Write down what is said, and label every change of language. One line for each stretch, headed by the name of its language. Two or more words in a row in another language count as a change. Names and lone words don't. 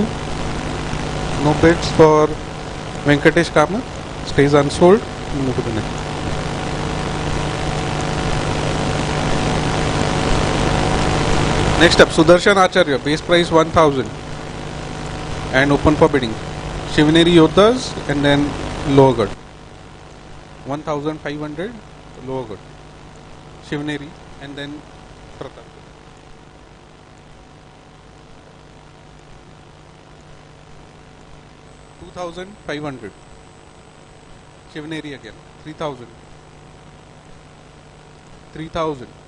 English: No bids for Venkatesh Kamath. Stays unsold. Move to the next. Next up, Sudarshan Acharya, base price 1,000 and open for bidding. Shivneri Yodhas and then Lowergarh. 1,500 Lowergarh. Shivneri and then Pratap. $2,500. Shivneri again. 3,000. 3,000.